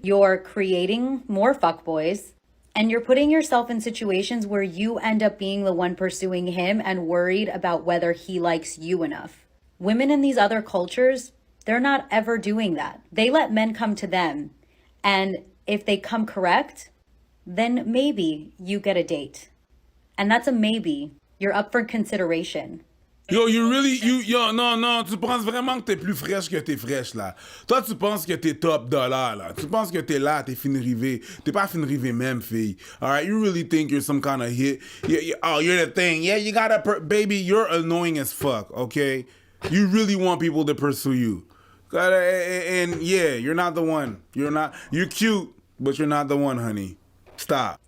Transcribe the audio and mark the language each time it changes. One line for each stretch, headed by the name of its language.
English: You're creating more fuckboys. And you're putting yourself in situations where you end up being the one pursuing him and worried about whether he likes you enough. Women in these other cultures, they're not ever doing that. They let men come to them. And if they come correct, then maybe you get a date. And that's a maybe. You're up for consideration.
French: Yo, non, tu penses vraiment que t'es plus fraîche que t'es fraîche, là. Toi, tu penses que t'es top dollar, là. Tu penses que t'es là, t'es fin rivé. T'es pas fin rivé même, fille.
English: Alright, you really think you're some kind of hit. Oh, you're the thing. Yeah, you gotta, baby, you're annoying as fuck, okay? You really want people to pursue you. And yeah, you're not the one. You're cute, but you're not the one, honey. Stop.